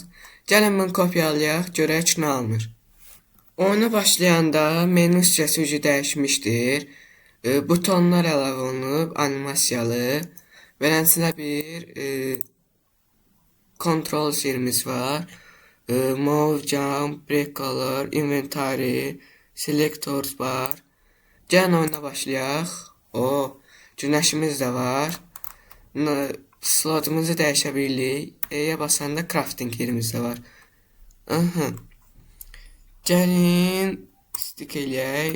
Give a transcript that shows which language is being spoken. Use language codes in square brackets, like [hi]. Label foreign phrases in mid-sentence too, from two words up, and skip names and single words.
[az] Gəlin bunu kopyalayaq, görək nə alınır. Oyuna başlayanda menu hissəsi dəyişmişdir. Butonlar əlavə olunub, animasiyalı. Beləsinə bir control yerimiz var. [en] Move, jump, break color, inventory, selectors var. [az] Gəlin oyuna başlayaq. Günəşimiz də var. Slotumuzu dəyişə bilirik. E-yə basanda crafting yerimiz də var. Gəlin stick eləyək.